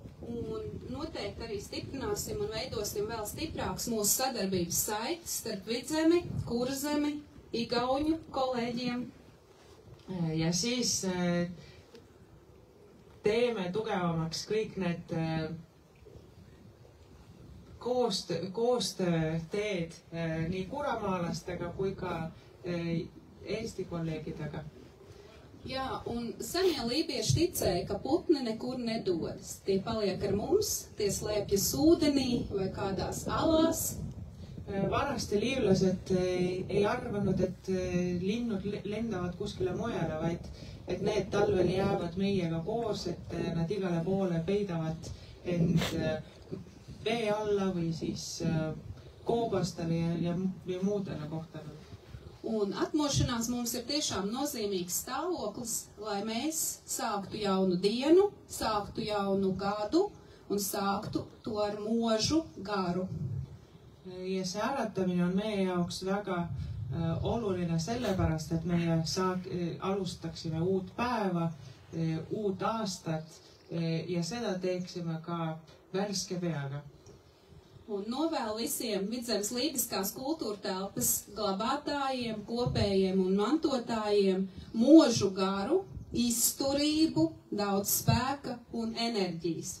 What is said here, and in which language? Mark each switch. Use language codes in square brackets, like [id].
[lv] Un noteikti arī stiprināsim un veidosim vēl stiprāks mūsu sadarbības saites starp Vidzemi, Kurzemi, Igauņu kolēģiem. [et] Ja siis teeme tugevamaks kõik need koostööteed nii kuramaalastega kui ka Eesti kolleegidega. [lv] Jā, un senie lībieši ticēja, ka putni nekur nedodas. Tie paliek ar mums, tie slēpjas ūdenī vai kādās alās. [et] Vanasti liivlased ei arvanud, et linnud lendavad kuskile mujale, vaid et need talvel jäävad meiega koos, et nad igale poole peidavad end vee alla või siis koobastele ja muudele kohtadele. [lv] Un atmošanās mums ir tiešām nozīmīgs stāvoklis, lai mēs sāktu jaunu dienu, sāktu jaunu gadu un sāktu to ar mūžu garu. [et] Ja see äratamine on meie jaoks väga oluline sellepärast, et meie alustaksime uut päeva, uut aastat ja seda teeksime ka värske peaga. [lv] Un novēl visiem Vidzemes lībiskās kultūra telpas glabātājiem, kopējiem un mantotājiem mūžu garu, izturību, daudz spēka un enerģijas.